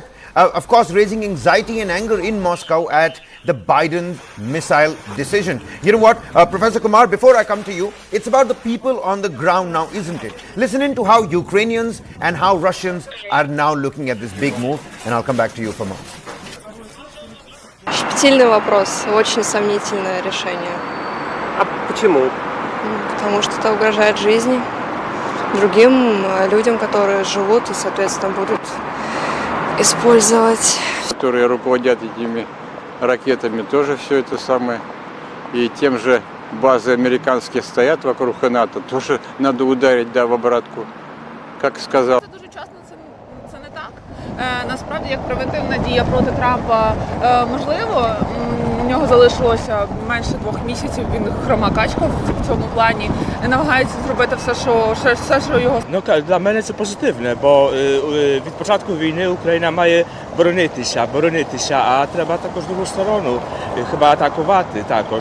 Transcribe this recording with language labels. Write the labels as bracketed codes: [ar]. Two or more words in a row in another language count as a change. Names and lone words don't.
[en] Of course, raising anxiety and anger in Moscow at the Biden missile decision. You know what, Professor Kumar, before I come to you, it's about the people on the ground now, isn't it? Listen in to how Ukrainians and how Russians are now looking at this big move, and I'll come back to you for more. [ru] Щепетильный вопрос, очень сомнительное решение. А почему? Потому что это угрожает жизни другим людям, которые живут и, соответственно, будут использовать. Которые руководят этими ракетами, тоже все это самое. И тем же базы американские стоят вокруг НАТО, тоже надо ударить, да, в обратку, как сказал. [uk] Дуже часто це не так. Насправді, як превентивна дія проти Трампа можливо, у нього залишилося менше 2 місяців, він хрома качка в цьому плані, намагається зробити все, що його... Ну, для мене це позитивне, бо від початку війни Україна має боронитися, а треба також другу сторону, хіба атакувати також.